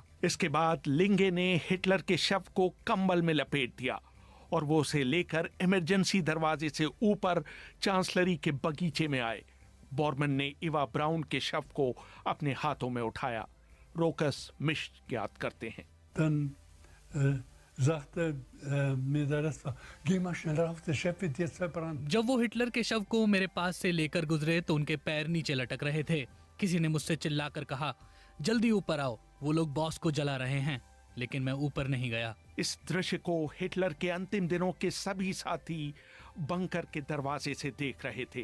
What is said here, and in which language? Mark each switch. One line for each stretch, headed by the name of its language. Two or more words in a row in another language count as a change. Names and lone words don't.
Hindi: इसके बाद लिंगे ने हिटलर के शव को कंबल में लपेट दिया और वो उसे लेकर इमरजेंसी दरवाजे से ऊपर चांसलरी के बगीचे में आए। बोरमन ने इवा ब्राउन के शव को अपने हाथों में उठाया। रोकस मिश्ट याद करते हैं,
German: Dann sagte mir der Rest war, geh mal schnell rauf, der Chef wird jetzt verbrannt.
Hindi: जब वो हिटलर के शव को मेरे पास से लेकर गुजरे तो उनके पैर नीचे लटक रहे थे। किसी ने मुझसे चिल्लाकर कहा, जल्दी ऊपर आओ, वो लोग बॉस को जला रहे हैं। लेकिन मैं ऊपर नहीं गया। इस दृश्य को हिटलर के अंतिम दिनों के सभी साथी बंकर के दरवाजे से देख रहे थे।